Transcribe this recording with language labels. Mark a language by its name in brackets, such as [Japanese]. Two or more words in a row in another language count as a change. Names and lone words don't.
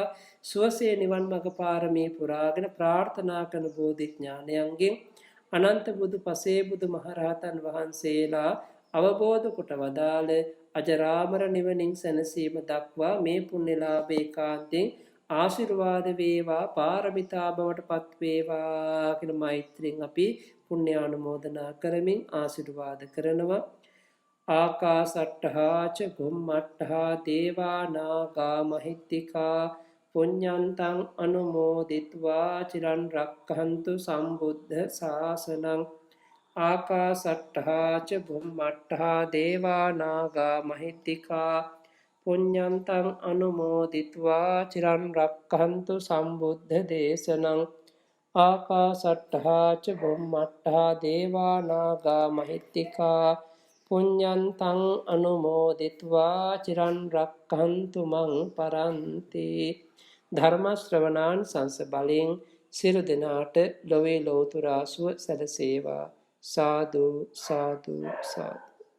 [Sinhala] සුවසේ නිවන් මඟ පාරමී පුරාගෙන ප්‍රාර්ථනා කරන බෝධි ඥානයන්ගෙන් අනන්ත බුදු පසේ බුදු මහරහතන් වහන්සේලා අවබෝධ කොට වදාළ අජරාමර නිවනින් සැනසීම දක්වා මේ පුණ්‍යලාභේ කාන්තෙන් ආශිර්වාද වේවා පාරමිතා බවට පත් වේවා කියලා මෛත්‍රියෙන් අපි පුණ්‍යානුමෝදනා කරමින් ආශිර්වාද කරනවා. [Pali] ආකාසට්ඨා ච බුම්මට්ඨා දේවා නාග මහිත්‍තිකා පුඤ්ඤන්තං අනුමෝදිත්වා චිරන් රක්ඛන්තු සම්බුද්ධ ශාසනං. ආකාසට්ඨා ච බුම්මට්ඨා දේවා නාග මහිත්‍තිකා පුඤ්ඤන්තං අනුමෝදිත්වා චිරන් රක්ඛන්තු සම්බුද්ධ දේශනං. ආකාසට්ඨා ච බුම්මට්ඨා දේවා නාග මහිත්‍තිකා පුඤ්ඤන්තං අනුමෝදිත්වා චිරන් රක්ඛන්තු මං පරන්ති. [Sinhala] ධර්ම ශ්‍රවණාන් සංස බලෙන් සියලු දෙනාට ලොවේ ලෝතුරා සුව සැලසේවා. [Pali] සාදු සාදු සාදු.